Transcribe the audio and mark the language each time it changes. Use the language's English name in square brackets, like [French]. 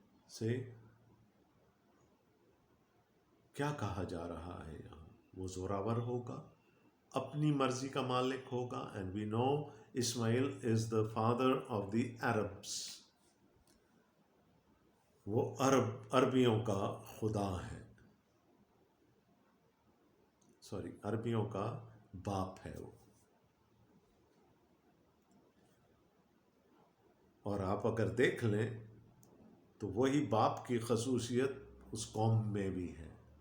[Urdu] سے کیا کہا جا رہا ہے یہاں؟ وہ زوراور ہوگا, اپنی مرضی کا مالک ہوگا. [English] And we know Ismail is the father of the Arabs. [Urdu] وہ عربیوں کا خدا ہے, عربیوں کا باپ ہے وہ. اور آپ اگر دیکھ لیں تو وہی باپ کی خصوصیت اس قوم میں بھی ہے.